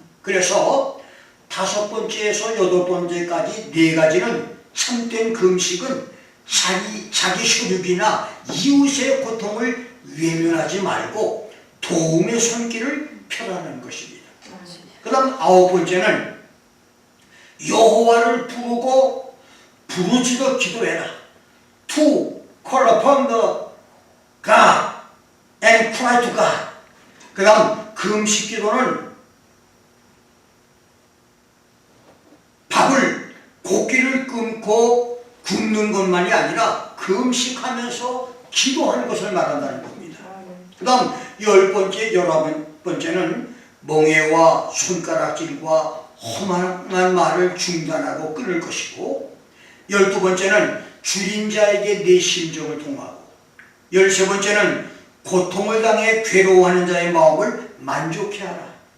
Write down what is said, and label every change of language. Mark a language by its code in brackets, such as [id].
[ko] 그래서 다섯 번째에서 여덟 번째까지 네 가지는 참된 금식은 자기 혈육이나 이웃의 고통을 외면하지 말고 도움의 손길을 펴라는 것입니다. 그 다음 아홉 번째는 여호와를 부르고 부르짖어 기도해라. [en] To call upon the God and cry to God. [ko] 그 다음 금식 기도는 밥을 고기를 끊고 굶는 것만이 아니라 금식하면서 기도하는 것을 말한다는 겁니다. 그 다음 열 번째, 열한 번째는 멍에와 손가락질과 험한 말을 중단하고 끊을 것이고, 열두 번째는 줄인 자에게 내 심정을 통하고, 열세 번째는 고통을 당해 괴로워하는 자의 마음을 만족해 하라.